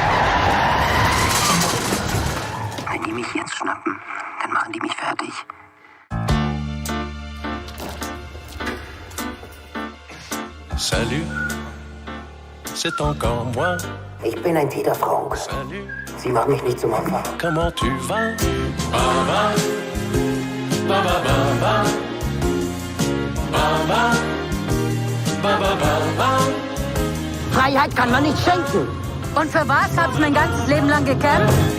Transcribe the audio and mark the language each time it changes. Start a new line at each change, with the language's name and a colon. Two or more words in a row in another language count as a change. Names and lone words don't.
German: Wenn die mich jetzt schnappen, dann machen die mich fertig.
French: Salut, c'est encore moi.
German: Ich bin ein Peter Frank.
French: Salut,
German: Sie machen mich nicht zum Opfer.
French: comment tu vas? Baba, baba, baba, baba, baba, baba.
German: Freiheit kann man nicht schenken. Und für was hat's mein ganzes Leben lang gekämpft?